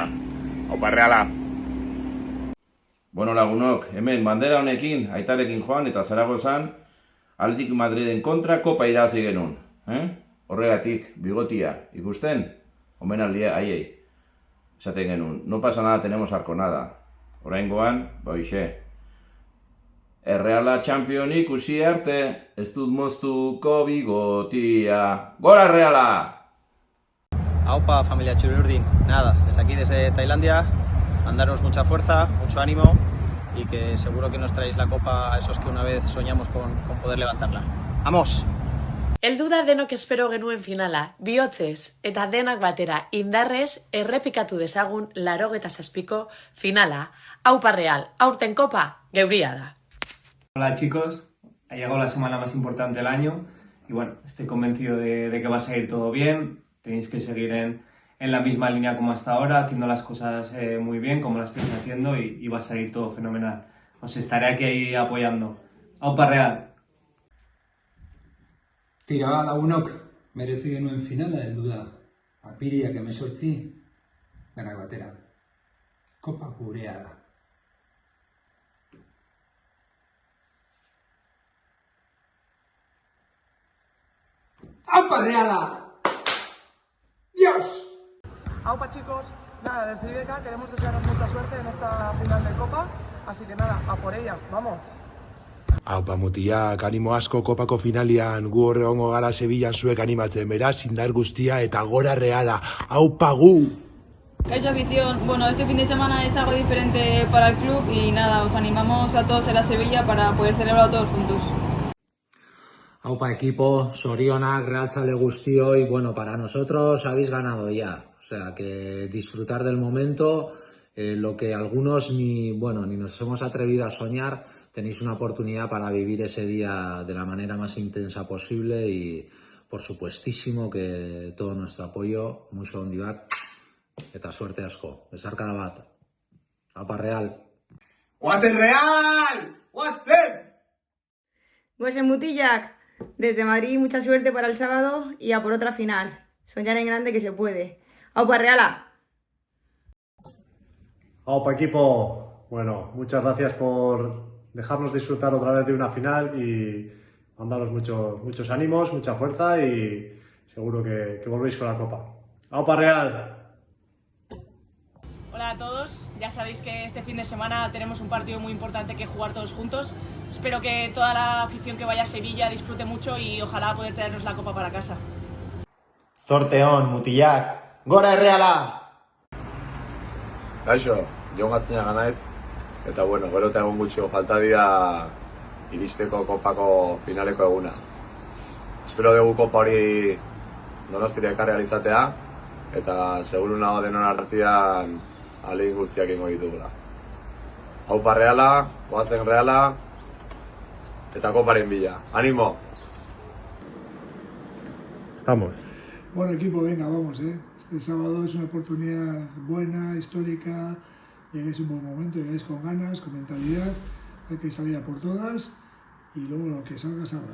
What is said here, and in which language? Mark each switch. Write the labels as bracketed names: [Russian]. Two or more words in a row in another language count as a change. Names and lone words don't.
[Basque] Aupa Reala! Lagunok, hemen bandera honekin, aitarekin joan eta Zaragozan Athletic Madriden kontra kopa irabazi genuen. Horregatik, bigotia, ikusten? Omenaldia haiei. Esaten genuen, [Spanish] no pasa nada, tenemos Arconada. [Basque] Oraingoan, hoxe. Erreala champion ikusi arte, ez dut moztuko bigotia. Gora Reala! Aupa, familia Txuri-Urdin. [Spanish] Nada, desde aquí, desde Tailandia, mandaros mucha fuerza, mucho ánimo y que seguro que nos traéis la copa a esos que una vez soñamos con poder levantarla. ¡Vamos! [Basque] Heldu da denok espero genuen finala, bihotzez eta denak batera indarrez errepikatu dezagun 87ko finala. Aupa Real, aurten kopa, geuria da. [Spanish] Hola chicos, ha llegado la semana más importante del año y estoy convencido de que va a salir todo bien. Tenéis que seguir en la misma línea como hasta ahora, haciendo las cosas muy bien como las estáis haciendo y va a salir todo fenomenal. Os estaré aquí apoyando. [Basque] Aupa Real! Tira, lagunok, merezi genuen finala heldu da. Apiriak 18, denak batera. Kopa gurea da. ¡Aupa Reala! [Spanish] ¡Dios! Aupa chicos, nada, desde IBK queremos desearos mucha suerte en esta final de Copa, así que nada, a por ella, vamos. [Basque] Aupa mutiak, animo asko kopako finalian, gu horre hongo gara Sevillan zuek animatzen, beraz, indar guztia eta gora Reala, aupa gu! [Spanish] Kaixo afición, este fin de semana es algo diferente para el club y nada, os animamos a todos a la Sevilla para poder celebrarlo todos juntos. Aupa equipo, [Basque] sorionak, realzale guztioi, [Spanish] para nosotros habéis ganado ya, o sea que disfrutar del momento, lo que algunos ni nos hemos atrevido a soñar. Tenéis una oportunidad para vivir ese día de la manera más intensa posible y, por supuestísimo, que todo nuestro apoyo, mucho [Basque] ondi bat, eta suerte asko. Besarkada bat. Aupa Real! ¡Guazen Real! ¡Guazen! Guazen mutillak, [Spanish] desde Madrid mucha suerte para el sábado y a por otra final. Soñar en grande que se puede. [Basque] Aupa Reala! [Spanish] Aupa equipo, muchas gracias por dejarnos disfrutar otra vez de una final y mandaros muchos ánimos, mucha fuerza y seguro que volvéis con la copa. [Basque] ¡Aupa Real! [Spanish] Hola a todos, ya sabéis que este fin de semana tenemos un partido muy importante que jugar todos juntos. Espero que toda la afición que vaya a Sevilla disfrute mucho y ojalá poder traernos la copa para casa. [Basque] Zorteon, mutillak, gora Reala! Kaixo, Jon Gaztiñaga naiz. Eta gero eta egun gutxio falta dira iristeko kopako finaleko eguna. Espero dugu kopa hori Donostira ekarri ahal izatea, eta seguru nago denon artean ahalegin guztiak egingo ditugula. Aupa Reala, goazen Reala, eta koparen bila. [Spanish] ¡Ánimo! Estamos. Bueno equipo, venga, vamos, Este sábado es una oportunidad buena, histórica. Lleguéis un buen momento, lleguéis con ganas, con mentalidad, hay que salir a por todas y luego lo que salga, salga.